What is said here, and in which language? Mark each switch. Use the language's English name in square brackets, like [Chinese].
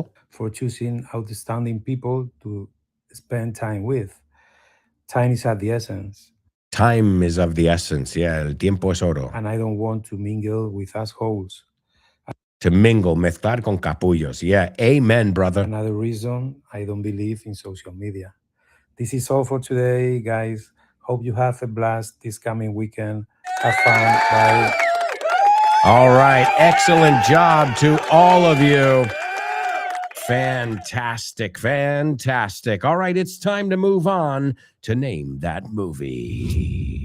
[English] for choosing outstanding people to spend time with. Time is at the essence, time is of the essence. Yeah, [Spanish] el tiempo es oro. [English] and I don't want to mingle with assholes. To mingle, [Spanish] mezclar con capullos. [English] Yeah, amen, brother. Another reason I don't believe in social media. This is all for today, guys. Hope you have a blast this coming weekend. Have fun. Bye. All right, excellent job to all of you. Fantastic, fantastic. All right, it's time to move on to Name That Movie.